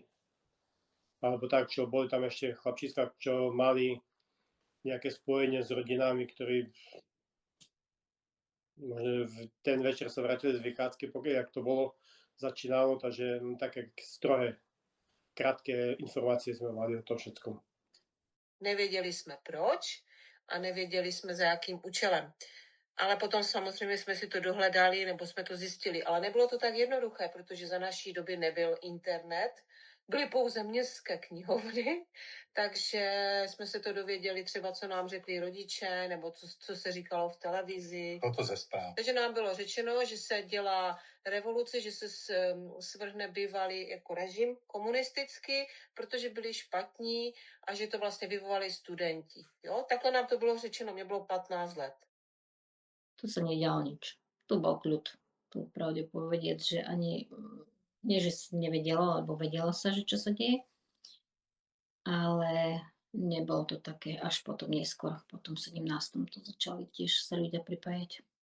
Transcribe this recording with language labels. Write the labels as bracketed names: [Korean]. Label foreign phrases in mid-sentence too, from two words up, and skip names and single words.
[Slovak] Alebo tak, čo boli tam ešte chlapčíska, čo mali nejaké spojenie s rodinami, ktorí možno v ten večer sa vrátili z vychádzky, jak to bolo, začínalo, takže také strohé, krátké informácie sme mali o tom všetkom. [Czech] Nevěděli jsme proč a nevěděli jsme za jakým účelem. Ale potom samozřejmě jsme si to dohledali, nebo jsme to zjistili. Ale nebylo to tak jednoduché, protože za naší doby nebyl internet, byly pouze městské knihovny, takže jsme se to dověděli třeba, co nám řekli rodiče, nebo co se říkalo v televizi. Toto ze správ. Takže nám bylo řečeno, že se dělá revoluce, že se svrhne bývalý jako režim komunistický, protože byli špatní a že to vlastně vyvolali studenti. Jo? Takhle nám to bylo řečeno, mě bylo 15 let. [Slovak] Tu sa nedialo nič. Tu bol kľud. Tu pravde povedieť, že ani nie, že si nevedela, lebo vedela sa, že čo sa deje, ale nebolo to také až potom neskôr. Potom 17. to začali tiež sa ľudia pripájať.